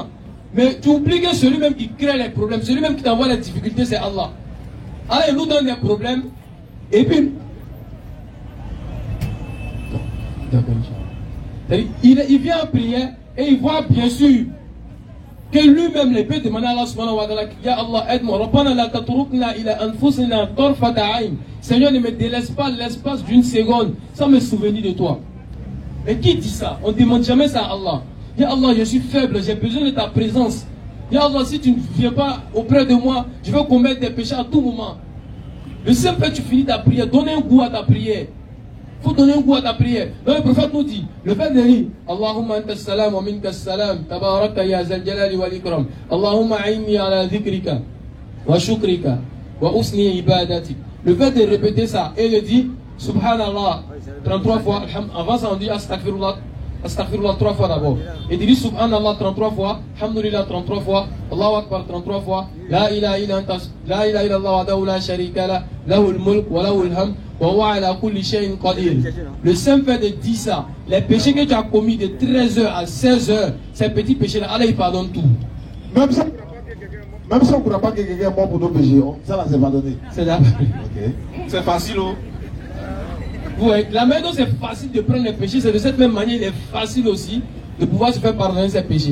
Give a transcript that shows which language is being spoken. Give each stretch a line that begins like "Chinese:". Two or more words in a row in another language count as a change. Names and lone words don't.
French: Mais tu oublies que celui-même qui crée les problèmes, celui-même qui t'envoie les difficultés, c'est Allah. Allah il nous donne des problèmes. Et puis, il vient en prière et il voit bien sûr que lui-même les peut demander à
Arabic: الله سبحانه وتعالى، يا الله,
French: aide-moi,
Arabic: ربنا لا تتركنا إلى أنفسنا طرفة عين.
French: Seigneur, ne me délaisse pas l'espace d'une seconde sans me souvenir de toi. Mais qui dit ça? On ne demande jamais ça à Allah.
Arabic: يا الله,
French: je suis faible, j'ai besoin de ta présence.
Arabic: يا الله,
French: si tu ne viens pas auprès de moi, je vais commettre des péchés à tout moment. Le simple fait que tu finis ta prière, donne un goût à ta prière. Il faut donner un goût à ta prière. Donc le prophète nous dit, le fait de dire
Arabic: اللهم أنت السلام ومنك السلام تباركت يا ذا الجلال والإكرام. اللهم أعني على ذكرك وشكرك وحسن عبادتك.
French: Le fait de répéter ça et de dire Subhanallah 33 fois, avant ça on dit Astaghfirullah 3 fois d'abord. Et de dire Subhanallah 33 fois, Alhamdulillah 33 fois,
Arabic: الله أكبر 33 fois, لا إله إلا أنت، لا إله إلا الله وحده لا شريك له، له الملك وله الحمد.
French: Le simple fait de dire ça, les péchés que tu as commis de 13h à 16h, ces petits péchés-là, Allah il pardonne tout. Même si on ne croit pas que quelqu'un est mort pour nos péchés, ça là c'est pardonné. C'est là. Okay. C'est facile, oh. Ouais, la même chose c'est facile de prendre les péchés, c'est de cette même manière, il est facile aussi de pouvoir se faire pardonner ses péchés.